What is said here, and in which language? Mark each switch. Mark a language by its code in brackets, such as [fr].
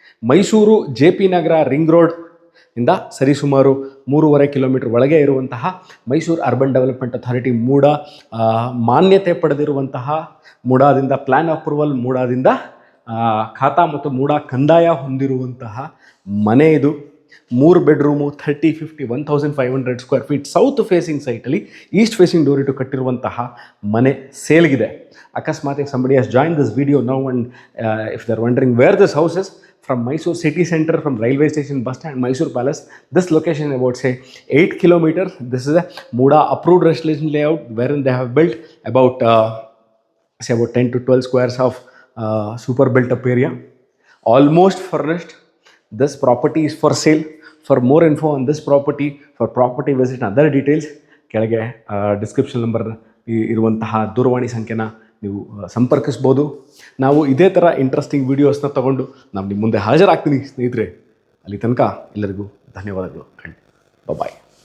[kn] Mysuru JP ನಗರ ring road ಇಂದ ಸರಿಸುಮಾರು 3.5 kilometre ಒಳಗೆ ಇರುವಂತಹ ಮೈಸೂರು ಅರ್ಬನ್ ಡೆವಲಪ್ಮೆಂಟ್ ಅಥಾರಿಟಿ ಮೂಡ ಮಾನ್ಯತೆ ಪಡೆದಿರುವಂತಹ, ಮೂಡಾದಿಂದ ಪ್ಲ್ಯಾನ್ ಅಪ್ರೂವಲ್, ಮೂಡಾದಿಂದ ಖಾತಾ ಮತ್ತು ಮೂಡ ಕಂದಾಯ ಹೊಂದಿರುವಂತಹ ಮನೆ ಇದು. 3 bedroom, 30-50 1,500 square feet south facing ಸೈಟಲ್ಲಿ East facing door ಇಟ್ಟು ಕಟ್ಟಿರುವಂತಹ ಮನೆ ಸೇಲ್ಗಿದೆ. [en] ಅಕಸ್ಮಾತ್ if somebody has joined this video now and if they're wondering where this house is, from Mysore city center, from railway station, bus stand, Mysore Palace, this location about say 8 kilometers. This is a Muda approved residential layout wherein they have built about say about 10 to 12 squares of super built up area, almost furnished. This property is for sale. For more info on this property, for property visit and other details, [kn] ಕೆಳಗೆ description number ಇರುವಂತಹ ದೂರವಾಣಿ ಸಂಖ್ಯೆನ ನೀವು ಸಂಪರ್ಕಿಸ್ಬೋದು. ನಾವು ಇದೇ ಥರ interesting ವೀಡಿಯೋಸ್ನ ತೊಗೊಂಡು ನಾನು ನಿಮ್ಮ ಮುಂದೆ ಹಾಜರಾಗ್ತೀನಿ ಸ್ನೇಹಿತರೆ. ಅಲ್ಲಿ ತನಕ ಎಲ್ಲರಿಗೂ ಧನ್ಯವಾದಗಳು. ಬಾಯ್.